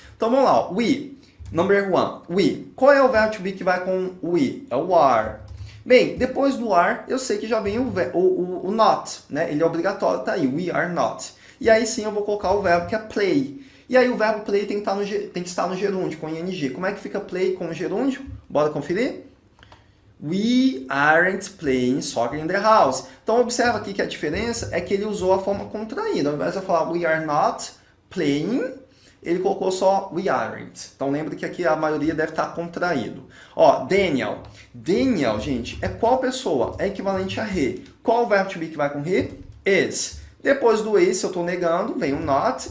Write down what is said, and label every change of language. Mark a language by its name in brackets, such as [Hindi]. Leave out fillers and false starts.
[Portuguese] Então vamos lá, we, number one, we. Qual é o verbo to be que vai com we? É o are. Bem, depois do are, eu sei que já vem o not, né? Ele é obrigatório, tá aí, [English] we are not. [Portuguese] E aí sim eu vou colocar o verbo que é play. E aí o verbo play tem que estar no gerúndio, com ing. Como é que fica play com o gerúndio? Bora conferir? [English] We aren't playing soccer in the house. [Portuguese] Então observa aqui que a diferença é que ele usou a forma contraída. Ao invés de eu falar [English] we are not playing, [Portuguese] ele colocou só [English] we aren't. [Portuguese] Então lembra que aqui a maioria deve estar contraído. Ó, Daniel. Daniel, gente, é qual pessoa? É equivalente a he. Qual o verbo to be que vai com he? Is. Depois do is, se eu estou negando, vem o not.